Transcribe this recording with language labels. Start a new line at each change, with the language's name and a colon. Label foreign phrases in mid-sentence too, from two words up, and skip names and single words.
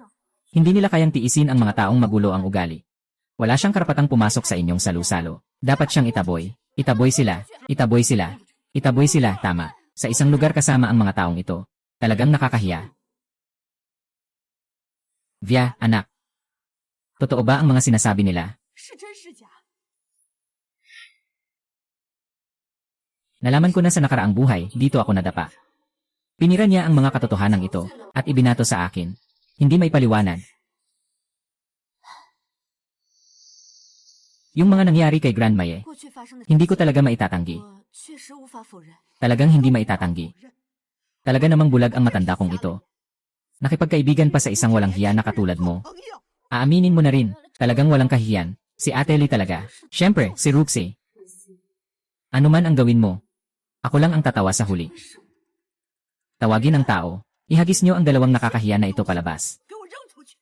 Filipino: Hindi nila kayang tiisin ang mga taong magulo ang ugali. Wala siyang karapatang pumasok sa inyong salu-salo. Dapat siyang itaboy. Itaboy sila. Itaboy sila. Itaboy sila, tama. Sa isang lugar kasama ang mga taong ito. Talagang nakakahiya. Via, anak. Totoo ba ang mga sinasabi nila?
Chinese: 是真是假？
Filipino: Nalaman ko na sa nakaraang buhay, dito ako nadapa. Pinira niya ang mga katotohanan ito, at ibinato sa akin. Hindi may paliwanag. Yung mga nangyari kay Grandma Ye,
Chinese: 过去发生的
Filipino: hindi ko talaga maitatanggi.
Chinese: 我确实无法否认。
Filipino: Talagang hindi maitatanggi. Talaga namang bulag ang matanda kong ito. Nakipagkaibigan pa sa isang walang hiya na katulad mo. Aaminin mo na rin, talagang walang kahiyan. Si Ate Lee talaga. Siyempre, si Ruxie. Ano man ang gawin mo, ako lang ang tatawa sa huli. Tawagin ang tao. Ihagis niyo ang dalawang nakakahiya na ito palabas.
Chinese: 给我扔出去！